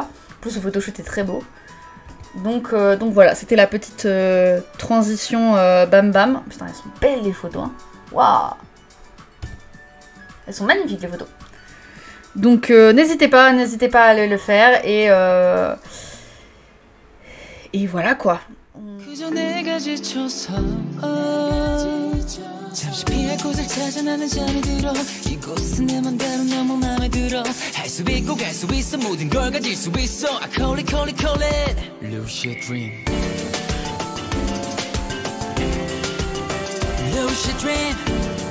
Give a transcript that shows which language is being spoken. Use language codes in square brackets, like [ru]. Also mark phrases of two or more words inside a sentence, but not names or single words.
[fr] En plus, le photoshoot est très beau. Donc voilà, c'était la petite transition Bam Bam. Putain, elles sont belles les photos, hein. Waouh! Elles sont magnifiques les photos. Donc n'hésitez pas à aller le faire et voilà quoi. [ko] 잠시 피할 곳을 찾아 나는 잠이 들어 이곳은 내 맘대로 너무 맘에 들어 할 수 있고 갈 수 있어 모든 걸 가질 수 있어 [en] I call it lose your dream lose your dream